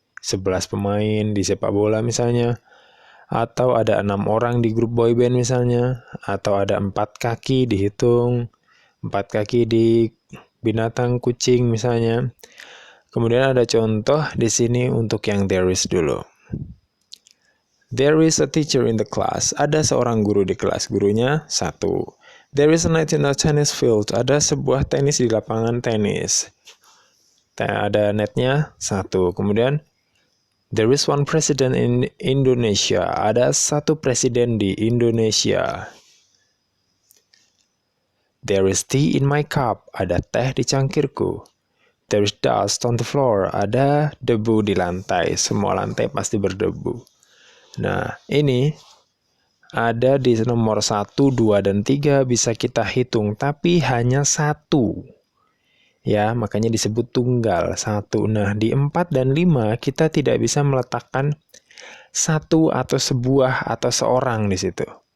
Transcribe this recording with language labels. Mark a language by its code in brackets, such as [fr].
[id] 11 pemain di sepak bola misalnya, atau ada 6 orang di grup boyband misalnya, atau ada 4 kaki dihitung, 4 kaki di binatang kucing misalnya. Kemudian ada contoh di sini untuk yang there is dulu. [en] There is a teacher in the class. [id] Ada seorang guru di kelas, gurunya 1. [en] There is a net in a tennis field. [id] Ada sebuah tenis di lapangan tenis. Ada netnya 1. Kemudian [en] there is one president in Indonesia. [id] Ada 1 presiden di Indonesia. [en] There is tea in my cup. [id] Ada teh di cangkirku. [en] There is dust on the floor. [id] Ada debu di lantai. Semua lantai pasti berdebu. Nah, ini ada di nomor 1, 2, dan 3 bisa kita hitung, tapi hanya 1 Ya, makanya disebut tunggal, satu. Nah, di 4 dan 5 kita tidak bisa meletakkan satu atau sebuah atau seorang di situ.